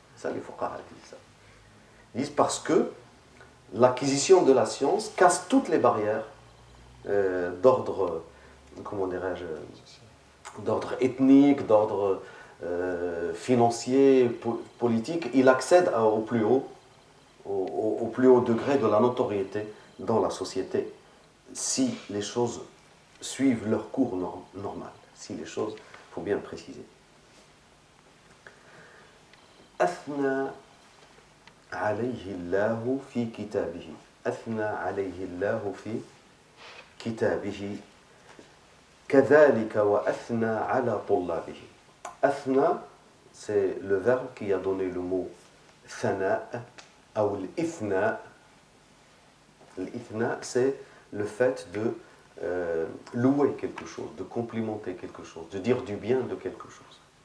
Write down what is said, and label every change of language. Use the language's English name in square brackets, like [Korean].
[French] Ça, les fuqaha disent ça. Ils disent parce que l'acquisition de la science casse toutes les barrières d'ordre, comment dirais-je, d'ordre ethnique, d'ordre financier, politique. Il accède au plus haut degré de la notoriété dans la société, si les choses suivent leur cours normal. Si les choses, il faut bien le préciser. [Arabic] أثنى عليه الله في كتابه. أثنى عليه الله كتابه كذلك وأثنى على طلابه. [French] أثنى, c'est le verbe qui a donné le mot thana ou l'ithna. L'ithna, c'est le fait de louer quelque chose, de complimenter quelque chose, de dire du bien de quelque chose.